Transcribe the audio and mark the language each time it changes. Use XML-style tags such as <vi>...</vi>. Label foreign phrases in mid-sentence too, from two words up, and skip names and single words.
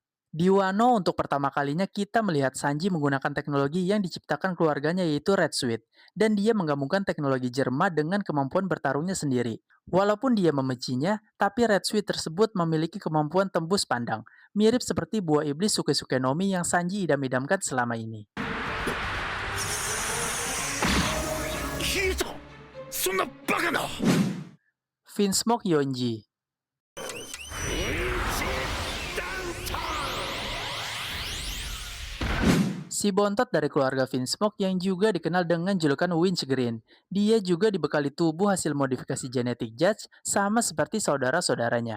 <id>Di Wano untuk pertama kalinya kita melihat Sanji menggunakan teknologi yang diciptakan keluarganya yaitu Red Suit, dan dia menggabungkan teknologi Jerma dengan kemampuan bertarungnya sendiri. Walaupun dia membencinya, tapi Red Suit tersebut memiliki kemampuan tembus pandang, mirip seperti buah iblis Suke-Suke no Mi yang Sanji idam-idamkan selama ini.</id> <ja>聞いた。そんなバカな。</ja> <id>Vinsmoke Yonji. Si bontot dari keluarga Vinsmoke yang juga dikenal dengan julukan Winchgreen. Dia juga dibekali tubuh hasil modifikasi genetik Judge sama seperti saudara-saudaranya.</id>